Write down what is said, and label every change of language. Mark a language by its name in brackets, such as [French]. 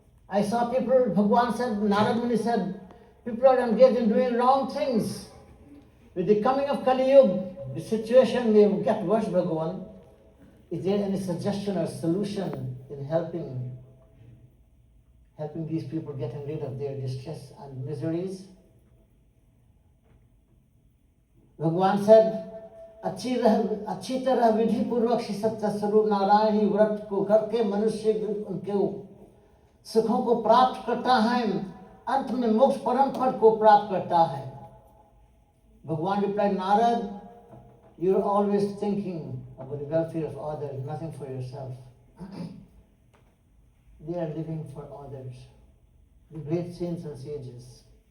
[English] I saw people, Bhagwan said, Narad Muni said, people are engaged in doing wrong things. With the coming of Kali Yuga, the situation may get worse, Bhagavan. Is there any suggestion or solution in helping these people getting rid of their distress and miseries? Bhagavan said, [Hindi] अच्छी तरह विधि पूर्वक श्री सत्य स्वरूप नारायण ही व्रत को करके मनुष्य उनके सुखों को प्राप्त करता है, अंत में मोक्ष परम पद को प्राप्त करता है. [English] Bhagavan replied, Narad, you're always thinking about the welfare of others, nothing for yourself. They are living for others, the great saints and sages.